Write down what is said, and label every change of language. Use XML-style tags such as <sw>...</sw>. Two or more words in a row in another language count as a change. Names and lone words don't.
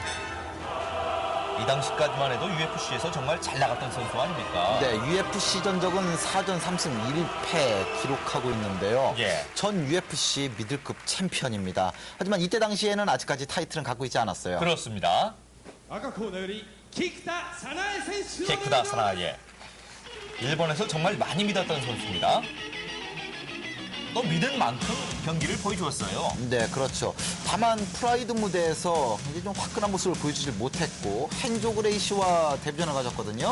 <ko>이 당시까지만 해도 UFC에서 정말 잘 나갔던 선수 아닙니까? 네, UFC 전적은 4전 3승 1패 기록하고 있는데요. 예. 전 UFC 미들급 챔피언입니다. 하지만 이때 당시에는 아직까지 타이틀은 갖고 있지 않았어요. 그렇습니다.</ko> <ja>赤コーナーより菊田早苗選手</ja> <ko>키쿠다 사나예. 일본에서 정말 많이 믿었던 선수입니다. 또 믿은 만큼 경기를 보여주었어요. 네, 그렇죠. 다만 프라이드 무대에서 굉장히 좀 화끈한 모습을 보여주지 못했고 헨조 그레이시와 데뷔전을 가졌거든요.</ko>